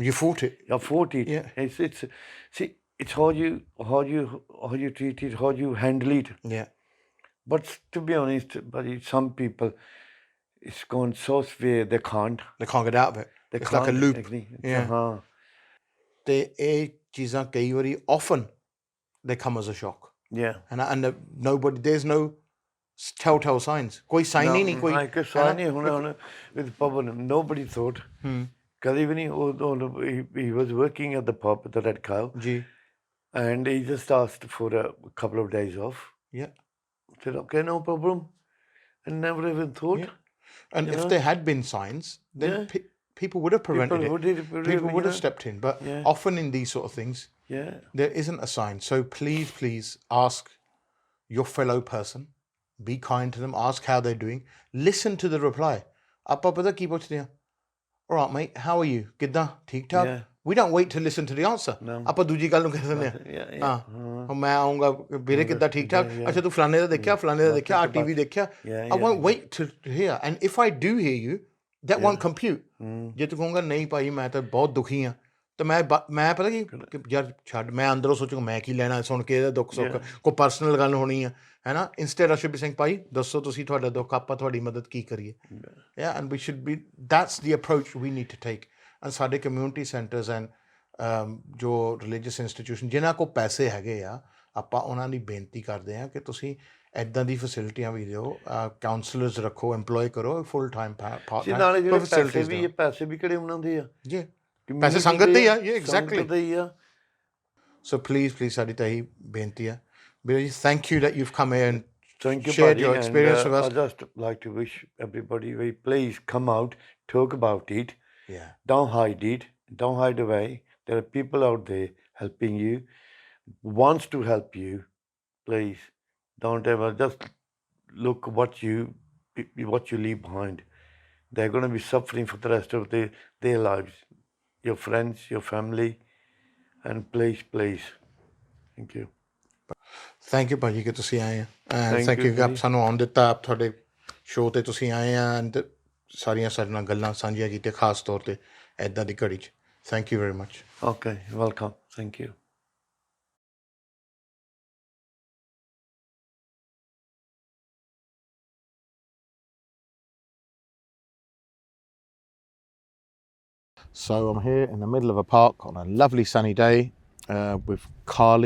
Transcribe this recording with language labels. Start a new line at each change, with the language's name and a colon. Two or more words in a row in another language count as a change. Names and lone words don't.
English: You fought it. I fought it. It's how you treat it, how you handle it. But to be honest, some people, it's gone so severe they can't get out of it. They It's like a can't loop. agree. Yeah.
Punjabi: ਤੇ ਇਹ ਚੀਜ਼ਾਂ ਕਈ ਵਾਰੀ
English: often they come as a shock. Yeah. And nobody, there's no telltale signs.
Punjabi: ਕੋਈ ਸਾਈਨ ਹੀ ਨਹੀਂ ਕੋਈ ਹਾਂ ਇੱਕ ਸਾਈਨ ਨਹੀਂ ਹੁਣ
English: with Pavan nobody thought
Punjabi: ਕਦੀ ਵੀ ਨਹੀਂ ਉਹ
English: he was working at the pub the Red Cow
Punjabi: ਜੀ
English: and he just asked for a couple of days off. Yeah. Said okay, no problem. And never even thought. Yeah. And if there had been signs, then people would have prevented it. People would have stepped in. But often in these sort of things, there isn't a sign. So please ask your fellow person. Be kind to them. Ask how they're doing. Listen to the reply.
Punjabi: ਆਪਾ ਪਤਾ ਕੀ ਪੁੱਛਦੇ ਹੈਂ?
English: All right, mate. How are you?
Punjabi: ਕਿੱਦਾਂ? ਠੀਕ ਠਾਕ?
English: We don't wait to listen to the answer.
Punjabi: ਆਪਾਂ ਦੂਜੀ ਗੱਲ ਨੂੰ ਕਹਿ ਦਿੰਦੇ ਆ ਹਾਂ ਮੈਂ ਆਉਂਗਾ ਵੀਰੇ ਕਿੱਦਾਂ ਠੀਕ ਠਾਕ ਅੱਛਾ ਤੂੰ ਫਲਾਣੇ ਦਾ ਦੇਖਿਆ ਆ ਟੀਵੀ ਦੇਖਿਆ
English: I won't wait to hear. And if I do hear you, that won't compute.
Punjabi: ਜੇ ਤੂੰ ਕਹੂੰਗਾ ਨਹੀਂ ਭਾਈ ਮੈਂ ਤਾਂ ਬਹੁਤ ਦੁਖੀ ਹਾਂ ਤਾਂ ਮੈਂ ਪਤਾ ਕੀ ਯਾਰ ਛੱਡ ਮੈਂ ਅੰਦਰੋਂ ਸੋਚੂਗਾ ਮੈਂ ਕੀ ਲੈਣਾ ਸੁਣ ਕੇ ਇਹਦਾ ਦੁੱਖ ਸੁੱਖ ਕੋਈ ਪਰਸਨਲ ਗੱਲ ਹੋਣੀ ਆ ਹੈ ਨਾ
English: instead of should be saying
Punjabi: ਭਾਈ ਦੱਸੋ ਤੁਸੀਂ ਤੁਹਾਡਾ ਦੁੱਖ ਆਪਾਂ ਤੁਹਾਡੀ ਮਦਦ ਕੀ ਕਰੀਏ
English: and we should be that's the approach we need to take and
Punjabi: ਸਾਡੇ
English: community centers and
Punjabi: ਜੋ
English: religious institution
Punjabi: ਜਿਨ੍ਹਾਂ ਕੋਲ ਪੈਸੇ ਹੈਗੇ ਆ ਆਪਾਂ ਉਹਨਾਂ ਦੀ ਬੇਨਤੀ ਕਰਦੇ ਹਾਂ ਕਿ ਤੁਸੀਂ ਇੱਦਾਂ ਦੀ ਫੈਸਿਲਿਟੀਆਂ ਵੀ ਦਿਓ ਕਾਉਂਸਲਰਸ ਰੱਖੋ ਐਮਪਲੋਏ ਕਰੋ
English: full time partner
Punjabi: ਪੈਸੇ ਵੀ ਕਿਹੜੇ ਉਹਨਾਂ ਦੇ ਆ ਜੀ ਪੈਸੇ ਸੰਗਤ ਦੇ ਹੀ ਆ
English: exactly so please
Punjabi: ਸਾਡੀ ਤਾਂ ਇਹੀ ਬੇਨਤੀ ਆ ਵੀਰ ਜੀ
English: thank you that you've come here and shared your experience with us. I'd just like to wish everybody, please come out, talk about it. Don't hide it, don't hide away. There are people out there helping you, wants to help you. Please don't ever just look what you leave behind. They're going to be suffering for the rest of their lives. Your friends, your family, and please, thank you. thank you
Punjabi: ਭਾਜੀ ਕਿ ਤੁਸੀਂ ਆਏ ਆ
English: thank you
Punjabi: ਕਿ ਆਪ ਸਾਨੂੰ ਆਉਣ ਦਿੱਤਾ ਆਪ ਤੁਹਾਡੇ ਸ਼ੋਅ ਤੇ ਤੁਸੀਂ ਆਏ ਆ ਐਂਡ ਸਾਰੀਆਂ ਸਾਡੇ ਨਾਲ ਗੱਲਾਂ ਸਾਂਝੀਆਂ ਕੀਤੀਆਂ ਖਾਸ ਤੌਰ ਤੇ ਇੱਦਾਂ ਦੀ ਘੜੀ 'ਚ
English: thank you very much okay welcome thank you So I'm here in the middle of a park on a lovely sunny day with Carly.